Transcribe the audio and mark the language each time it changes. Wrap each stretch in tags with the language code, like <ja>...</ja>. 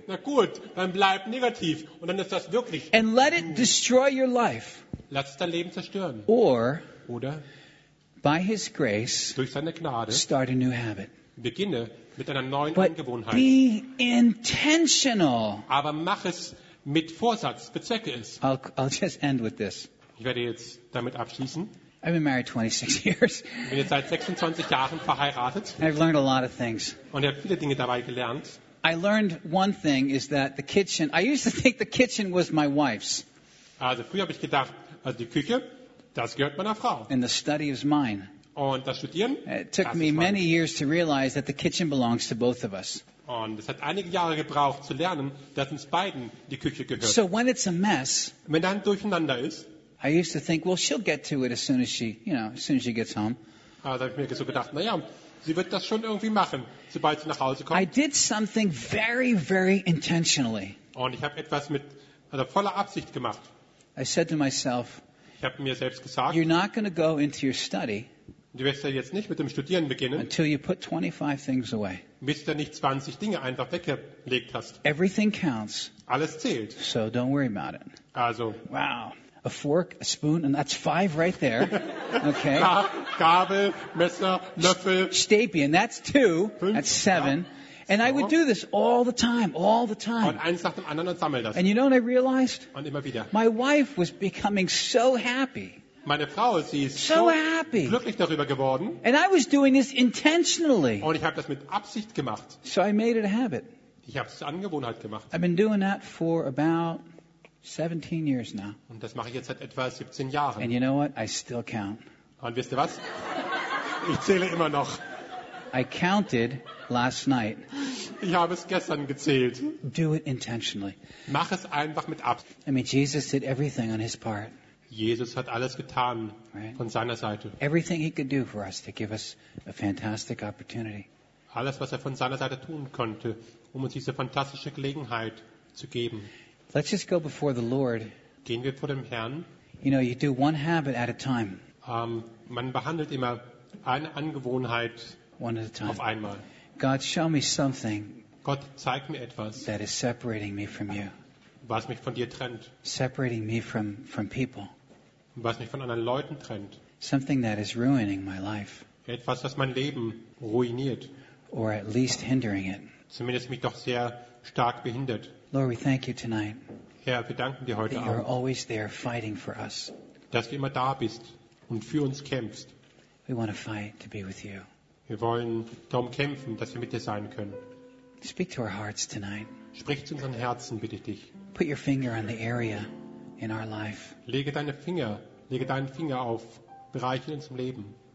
<de>Na gut, dann bleib negativ und dann ist das wirklich</de> <en>and</en> <de>du.</de> <en>Let it destroy your life.</en> <de>Lass es dein Leben zerstören. Oder</de> <en>by his grace,</en> <de>durch seine Gnade</de> <en>start a new habit.</en> <de>Beginne mit einer neuen</de> <en>but</en> <de>Angewohnheit.</de> <en>Be intentional.</en> <de>Aber mach es mit Vorsatz, bezwecke es.</de> <en>I'll just end with this.</en> <de>Ich werde jetzt damit abschließen.</de> <en>I've been married 26 years.</en> <de>Ich bin jetzt seit 26 Jahren verheiratet.</de> <en>I've learned a lot of things.</en> <de>Und habe viele Dinge dabei gelernt.</de> <en>I learned one thing is that the kitchen. I used to think the kitchen was my wife's.</en> <de>Also früher habe ich gedacht, also die Küche, das gehört meiner Frau.</de> <en>And the study is mine.</en> <de>Und das Studieren.</de> <en>It took me many years to realize that the kitchen belongs to both of us.</en> <de>Und es hat einige Jahre gebraucht zu lernen, dass uns beiden die Küche gehört.</de> <en>So when it's a mess.</en> <de>Wenn dann durcheinander ist.</de> <en>I used to think, well, she'll get to it as soon as she, you know, as soon as she gets home.</en> <de>Also habe ich mir so gedacht, naja, sie wird das schon irgendwie machen, sobald sie nach Hause kommt.</de> <en>I did something very, very intentionally.</en> <de>Und ich habe etwas mit also voller Absicht gemacht.</de> <en>I said to myself,</en> <de>ich habe mir selbst gesagt,</de> <en>you're not going to go into your study.</en> <de>Du wirst ja jetzt nicht mit dem Studieren beginnen,</de> <en>until you put 25 things away.</en> <de>Bis du nicht 20 Dinge einfach weggelegt hast.</de> <en>Everything counts.</en> <de>Alles zählt.</de> <en>So don't worry about it.</en> <de>Also. Wow.</de> <en>A fork, a spoon, and that's five right there. Okay.</en> <de>Gabel, Messer, Löffel.</de> <en>Stäbchen, that's two.</en> <de>Fünf,</de> <en>that's seven.</en> <de>Ja.</de> <en>And I would do this all the time, all the time.</en> <de>Und eins nach dem anderen und sammel das.</de> <en>And you know what I realized?</en> <de>Und immer wieder.</de> <en>My wife was becoming so happy.</en> <de>Meine Frau, sie ist so</de> <en>happy.</en> <de>Glücklich darüber geworden.</de> <en>And I was doing this intentionally.</en> <de>Und ich habe das mit Absicht gemacht.</de> <en>So I made it a habit.</en> <de>Ich habe es zur Angewohnheit gemacht.</de> <en>I've been doing that for about 17 years now.</en> <de>Und das mache ich jetzt seit etwa 17 Jahren.</de> <en>And you know what? I still count.</en> <de>Und wisst ihr was? Ich zähle immer noch.</de> <en>I counted last night.</en> <de>Ich habe es gestern gezählt.</de> <en>Do it intentionally.</en> <de>Mach es einfach mit Absicht.</de> <en>I mean, Jesus did everything on his part.</en> <de>Jesus hat alles getan,</de> <en>right?</en> <de>Von seiner Seite.</de> <en>Everything he could do for us to give us a fantastic opportunity.</en> <de>Alles, was er von seiner Seite tun konnte, um uns diese fantastische Gelegenheit zu geben.</de> <en>Let's just go before the Lord.</en> <de>Gehen wir vor dem Herrn.</de> <en>You know, you do one habit at a time.</en> <de>Man behandelt immer eine Angewohnheit</de> <en>one at a time.</en> <de>Auf einmal.</de> <en>God, show me something.</en> <de>Gott, zeig mir etwas.</de> <en>That is separating me from you.</en> <de>Was mich von dir trennt.</de> <en>Separating me from people.</en> <de>Was mich von anderen Leuten trennt.</de> <en>Something that is ruining my life.</en> <de>Etwas, was mein Leben ruiniert.</de> <en>Or at least hindering it.</en> <de>Zumindest mich doch sehr stark behindert.</de> <en>Lord, we thank you tonight.</en> <de>Herr, wir danken dir heute Abend.</de> <en>You're always there fighting for us.</en> <de>Dass du immer da bist und für uns kämpfst.</de> <en>We want to fight to be with you.</en> <de>Wir wollen darum kämpfen, dass wir mit dir sein können.</de> <en>Speak to our hearts tonight.</en> <de>Sprich zu unseren Herzen, bitte ich dich.</de> <en>Put your finger on the area in our life.</en> <de>Lege deinen Finger auf Bereiche in unserem Leben.</de>